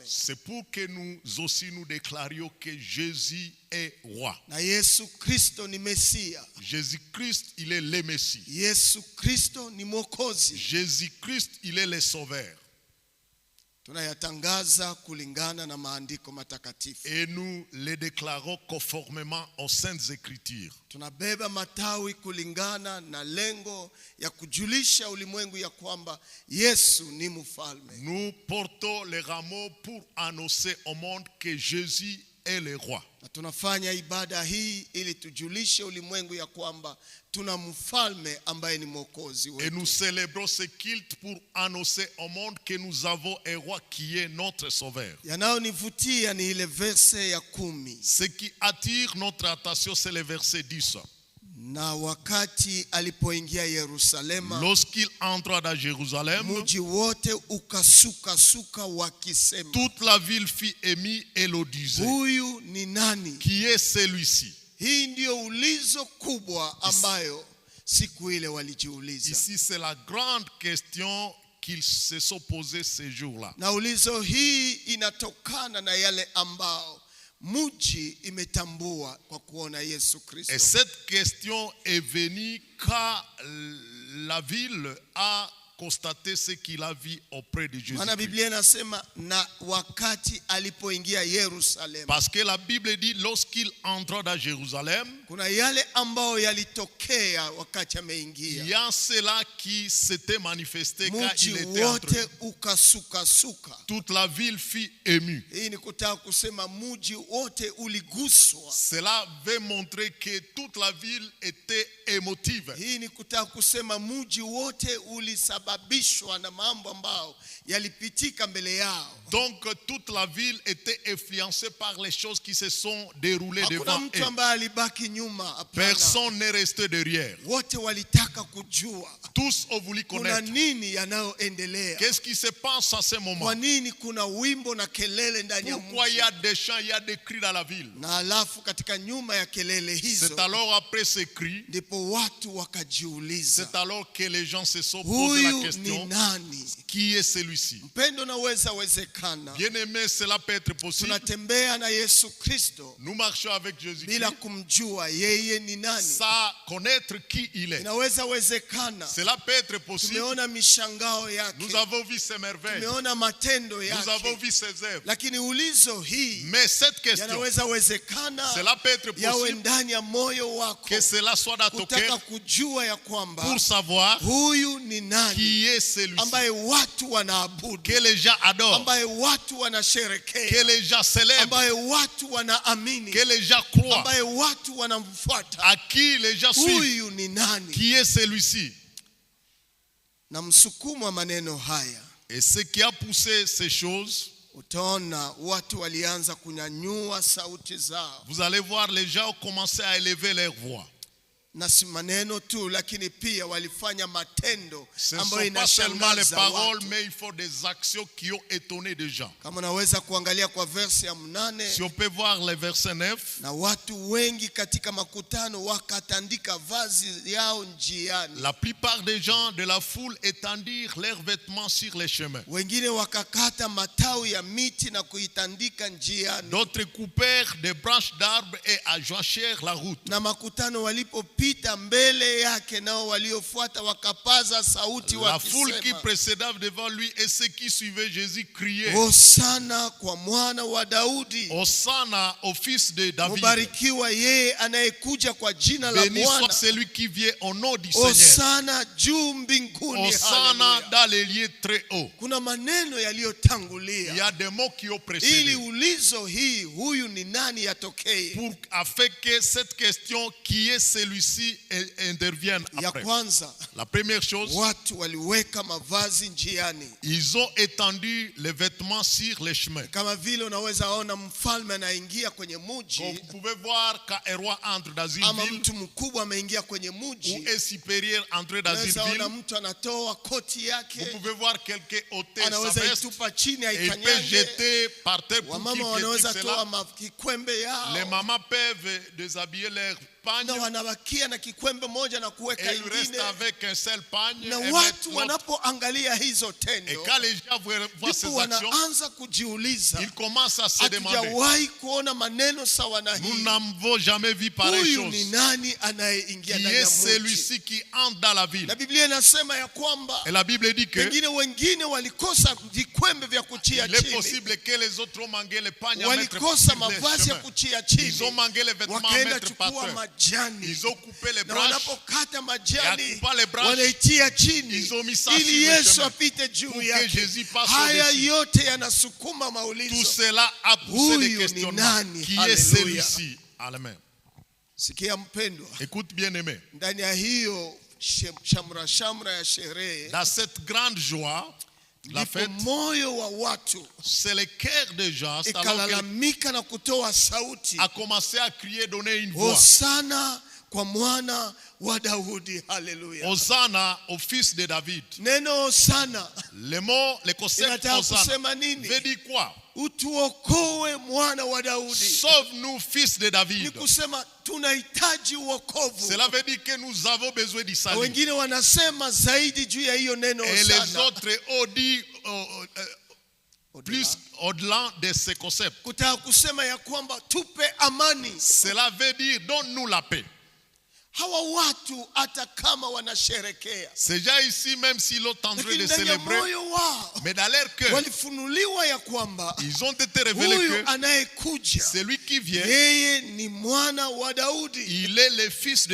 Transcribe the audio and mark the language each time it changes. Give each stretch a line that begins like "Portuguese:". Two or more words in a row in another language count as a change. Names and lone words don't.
French: C'est pour que nous aussi nous déclarions que Jésus est roi.
Swahili: Na Yesu Kristo ni Mesia.
French: Jésus-Christ, il est le Messie.
Swahili: Yesu Kristo ni Mwokozi.
French: Jésus-Christ, il est le Sauveur.
Swahili: Tunayatangaza kulingana na maandiko matakatifu.
French: Et nous les déclarons conformément aux saintes écritures.
Swahili: Tunabeba matawi kulingana na lengo ya kujulisha ulimwengu ya kwamba Yesu ni mfalme.
French: Nous portons les rameaux pour annoncer au monde que Jésus est le roi.
Swahili: Na tunafanya ibada hii ili tujulishe ulimwengu ya kwamba tuna mfalme ambaye ni Mwokozi wetu.
French: Et nous célébrons ce culte pour annoncer au monde que nous avons un roi qui est notre sauveur.
Swahili: Yanayonivutia ni ile verse ya 10.
French: Ce qui attire notre attention, c'est le verset 10.
Swahili: Na wakati alipoingia Yerusalema,
French: lorsqu'il entra dans Jérusalem,
Swahili: mji wote ukasuka wakisema,
French: toute la ville fit émue et le disait,
Swahili: huyu ni nani?
French: Qui est celui-ci?
Swahili: Hii ndio ulizo kubwa ambayo siku ile walijiuliza.
French: Ici c'est la grande question qu'ils se sont posés ces jours-là.
Swahili: Na ulizo hii inatokana na yale ambao mji imetambua kwa kuona Yesu Kristo.
French: Et cette question est venue quand la ville a constaté ce qu'il a vu auprès de Jésus.
Swahili: Maana Biblia inasema na wakati alipoingia Yerusalemu.
French: Parce que la Bible dit lorsqu'il entra dans Jérusalem,
Swahili: kuna yale ambao yalitokea wakati ameingia.
French: Il y a cela qui s'était manifesté quand
Swahili: mji
French: il était entré.
Swahili: Wote ukasuka.
French: Toute la ville fut émue.
Swahili: Hii ni kutaka kusema mji wote uliguswa.
French: Cela veut montrer que toute la ville était émotive.
Swahili: Hii ni kutaka kusema mji wote ulisababishwa na mambo ambao yalipitika mbele yao.
French: Donc toute la ville était influencée par les choses qui se sont déroulées devant
Swahili: mtu
French: eux.
Swahili: ambaye alibaki nyuma.
French: Personne n'est resté derrière.
Swahili: Wote walitaka kujua.
French: Tous ont voulu connaître.
Swahili: Kuna nini yanayoendelea?
French: Qu'est-ce qui se passe à ce moment?
Swahili: Kwa nini kuna wimbo na kelele ndani ya mji?
French: Pourquoi il y a des chants, il y a des cris dans la ville?
Swahili: Na alafu katika nyuma ya kelele hizo,
French: c'est alors après ces cris,
Swahili: ndipo watu wakajiuliza,
French: c'est alors que les gens se sont posé la
Swahili: huyu
French: question,
Swahili: ni nani?
French: qui est celui-ci?
Swahili: Mpendo naweza wezekana.
French: Bien aimé, cela peut être possible.
Swahili: Tunatembea na Yesu Kristo
French: Nous marchons avec Jésus
Swahili: bila kumjua yeye ni nani.
French: sans connaître qui il est.
Swahili: Inaweza wezekana.
French: Cela peut être possible.
Swahili: Tumeona mishangao yake.
French: Nous avons vu ses merveilles.
Swahili: Tumeona matendo yake.
French: Nous avons vu ses œuvres.
Swahili: Lakini ulizo hii,
French: Mais cette question,
Swahili: yanaweza wezekana
French: cela peut être
Swahili: yawe
French: possible
Swahili: ndani ya moyo wako,
French: que cela soit dans ton
Swahili: kutaka
French: cœur
Swahili: kujua ya kwamba
French: pour savoir
Swahili: huyu ni nani,
French: qui est celui-ci
Swahili: ambaye watu wanaabudu,
French: que les gens adorent,
Swahili: ambaye watu
French: que
Swahili: wanasherekea,
French: les gens célèbrent,
Swahili: ambaye watu wanaamini,
French: que les gens croient,
Swahili: ambaye watu wanamfuata.
French: à qui les gens suivent.
Swahili: Huyu ni nani?
French: Qui est celui-ci?
Swahili: Na msukumo wa maneno haya,
French: Et ce qui a poussé ces choses,
Swahili: utaona watu walianza kunyanyua sauti zao.
French: vous allez voir les gens ont commencé à élever leur voix.
Swahili: na si maneno tu, lakini pia walifanya matendo
French: Ce ne
Swahili: ambayo
French: sont pas seulement les
Swahili: inashangaza
French: paroles,
Swahili: watu.
French: mais il faut des actions qui ont étonné des gens.
Swahili: Kama unaweza kuangalia kwa verse ya 8,
French: Si on peut voir les versets 9,
Swahili: na watu wengi katika makutano wakatandika vazi yao njiani.
French: la plupart des gens de la foule étendirent leurs vêtements sur les chemins.
Swahili: Wengine wakakata matawi ya miti na kuitandika njiani.
French: D'autres coupèrent des branches d'arbres et ajoachèrent la route.
Swahili: Na makutano walipopita mbele yake, nao waliofuata wakapaza sauti
French: La foule qui
Swahili: wakisema,
French: précédait devant lui et ceux qui suivaient Jésus criaient:
Swahili: Hosana kwa mwana wa Daudi.
French: Hosanna au fils de David.
Swahili: Mubarikiwa yeye anayekuja kwa jina la
French: Béni soit
Swahili: Bwana.
French: celui qui vient au nom du Seigneur.
Swahili: Hosana juu mbinguni.
French: Hosanna
Swahili: Haleluya.
French: dans les lieux très hauts.
Swahili: Kuna maneno
French: Il y
Swahili: yaliyotangulia
French: a des mots qui ont
Swahili: ili
French: précédé
Swahili: ulizo hii huyu ni nani yatokee.
French: afin que cette question qui est celui-ci intervienne
Swahili: Ya
French: après.
Swahili: kwanza,
French: La première chose,
Swahili: watu waliweka mavazi njiani.
French: ils ont étendu les vêtements sur les chemins.
Swahili: Kama vile unaweza ona mfalme anaingia kwenye muji,
French: Donc vous pouvez voir quand un roi entre dans une
Swahili: ama
French: ville
Swahili: mtu mkubwa ameingia kwenye
French: ou
Swahili: muji,
French: un supérieur entre dans
Swahili: unaweza
French: une
Swahili: ona
French: ville.
Swahili: mtu anatoa koti
French: Vous
Swahili: yake,
French: pouvez voir quelqu'un ôter sa
Swahili: anaweza
French: veste
Swahili: itupa chini
French: et il peut
Swahili: aikanyage.
French: jeter par terre pour
Swahili: Wamama
French: qu'il
Swahili: wanaweza
French: critique
Swahili: toa
French: cela.
Swahili: kikwembe
French: Les
Swahili: yao
French: mamans peuvent déshabiller leur pagne
Swahili: na wanabakia na kikwembe moja na kuweka
French: et ils restent
Swahili: ingine.
French: avec un seul pagne
Swahili: Na
French: et mettent
Swahili: watu
French: l'autre.
Swahili: wanapoangalia hizo
French: Et
Swahili: tendo,
French: quand les gens voient ces
Swahili: ndipo
French: actions,
Swahili: wanaanza kujiuliza,
French: ils commencent à se demander:
Swahili: hatujawahi kuona maneno sawa na
French: nous
Swahili: hii.
French: n'avons jamais vu pareille
Swahili: Huyu
French: chose.
Swahili: ni nani anayeingia
French: Qui
Swahili: ndani
French: est
Swahili: ya mji?
French: celui-ci qui entre dans la ville?
Swahili: Na Biblia inasema ya kwamba
French: Et la Bible dit que
Swahili: pengine wengine walikosa vikwembe vya kuchia
French: il est
Swahili: chini,
French: possible que les autres ont manqué les pagnes à mettre
Swahili: walikosa
French: sur les
Swahili: mavazi ya
French: chemins.
Swahili: kuchia
French: Ils ont
Swahili: chini,
French: manqué les vêtements à
Swahili: wakaenda
French: mettre par
Swahili: chukua
French: terre.
Swahili: majani,
French: Ils ont coupé les
Swahili: na
French: branches.
Swahili: wanapokata majani
French: Et à couper les branches,
Swahili: wanaitia chini
French: ils ont mis ça
Swahili: ili
French: sur le
Swahili: Yesu
French: chemin
Swahili: apite juu
French: pour que
Swahili: yake.
French: Jésus passe
Swahili: Haya
French: au-dessus.
Swahili: yote yanasukuma
French: Tout
Swahili: maulizo.
French: cela a poussé des
Swahili: Huyu ni
French: questionnements.
Swahili: nani?
French: Qui est Alléluia. celui-ci? Amen.
Swahili: Sikia mpendwa,
French: Écoute bien aimé.
Swahili: ndani ya hiyo shamra ya sherehe,
French: Dans cette grande joie, la
Swahili: ndipo
French: fête,
Swahili: moyo wa watu
French: c'est le cœur des gens c'est alors qu'elle
Swahili: ikalalamika na kutoa sauti,
French: a commencé à crier, donner une voix.
Swahili: Hosana kwa mwana wa Daudi. Haleluya.
French: Hosanna au fils de David.
Swahili: Neno Hosana
French: Le mot, le concept
Swahili: inataka
French: Hosanna
Swahili: kusema nini?
French: veut dire quoi?
Swahili: Utuokoe mwana wa Daudi.
French: Sauve-nous, fils de
Swahili: Ni
French: David.
Swahili: kusema tunahitaji uokovu.
French: Cela veut dire que nous avons besoin du
Swahili: Na
French: salut.
Swahili: wengine wanasema zaidi juu ya hiyo neno
French: Et les
Swahili: Hosana.
French: autres ont dit plus au-delà de ce concept.
Swahili: Kutaka kusema ya kwamba tupe amani.
French: Cela veut dire donne-nous la paix.
Swahili: Hawa watu hata kama wanasherekea,
French: Ces gens ici, même s'ils ont en train
Swahili: lakini
French: de
Swahili: ndani ya
French: célébrer,
Swahili: moyo wao
French: mais dans leur cœur,
Swahili: walifunuliwa ya kwamba
French: ils ont été révélés
Swahili: huyu
French: que
Swahili: anayekuja
French: celui qui vient,
Swahili: yeye ni mwana wa Daudi.
French: il est le fils de